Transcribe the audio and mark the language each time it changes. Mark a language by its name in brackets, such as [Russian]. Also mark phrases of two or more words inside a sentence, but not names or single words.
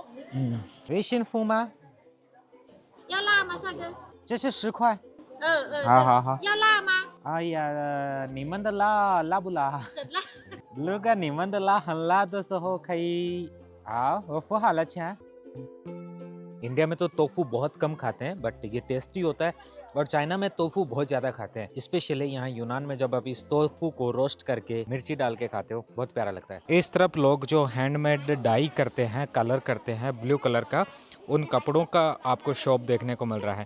[Chinese] 微信付吗？要辣吗，帅哥？这是10块。好好好。要辣吗？哎呀，你们的辣不辣？很辣。如果你们的辣很辣的时候可以，好，我付好了钱。 [Hindi] इंडिया में तो टोफू बहुत कम खाते हैं बट ये टेस्टी होता है। और चाइना में टोफू बहुत ज़्यादा खाते हैं। स्पेशली यहाँ यूनान में जब आप इस टोफू को रोस्ट करके मिर्ची डाल के खाते हो बहुत प्यारा लगता है। इस तरफ लोग जो [English] handmade dye [Hindi] करते हैं कलर करते हैं [English] blue color [Hindi] का उन कपड़ों का आपको शॉप देखने को मिल रहा है।